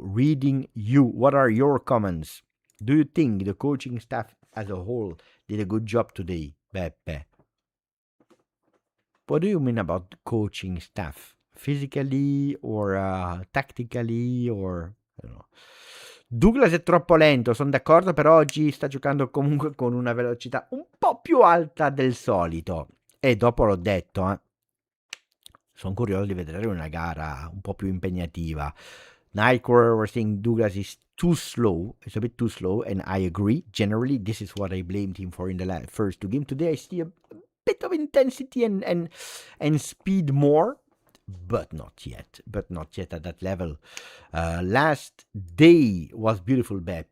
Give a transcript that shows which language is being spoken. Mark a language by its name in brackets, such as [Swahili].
[English] Reading you. What are your comments? Do you think the coaching staff as a whole did a good job today, Beppe? What do you mean about coaching staff? Physically or tactically or I don't know. [Italian] Douglas è troppo lento, sono d'accordo, però oggi sta giocando comunque con una velocità un po' più alta del solito. E dopo l'ho detto, sono curioso di vedere una gara un po' più impegnativa. [English] Nightcore were saying Douglas is too slow. It's a bit too slow, and I agree. Generally, this is what I blamed him for in the first two games. Today, I see a bit of intensity and speed more, but not yet. But not yet at that level. Last day was beautiful, Beppe.